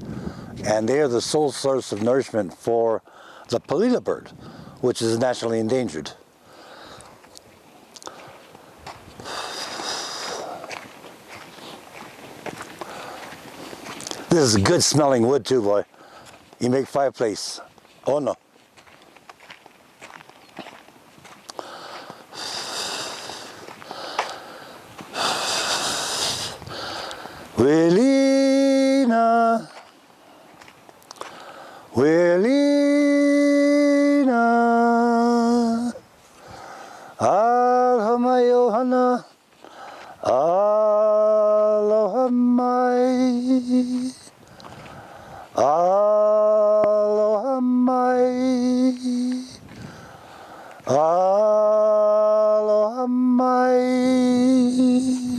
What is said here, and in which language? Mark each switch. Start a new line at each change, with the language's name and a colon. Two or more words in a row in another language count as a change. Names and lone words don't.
English: And they are the sole source of nourishment for the palila bird, which is nationally endangered. This is good smelling wood too, boy. You make fireplace. Oh no.
Hawaiian: Welina, Welina, Aloha Yohana, Aloha mai, Aloha mai, Aloha mai.